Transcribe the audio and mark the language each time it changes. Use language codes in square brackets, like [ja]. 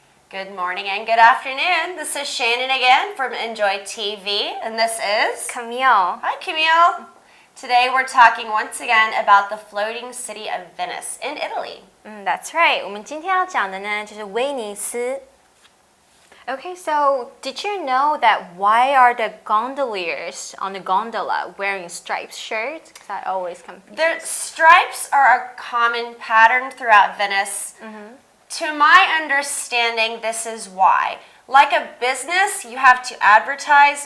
[en] Good morning and good afternoon. This is Shannon again from Enjoy TV, and this is Camille. Hi, Camille. Today we're talking once again about the floating city of Venice in Italy. That's right. [zh] 我们今天要讲的呢，就是威尼斯。 [en] Okay, so did you know that why are the gondoliers on the gondola wearing striped shirts? Because I always confuse. The stripes are a common pattern throughout Venice. To my understanding, this is why. Like a business, you have to advertise.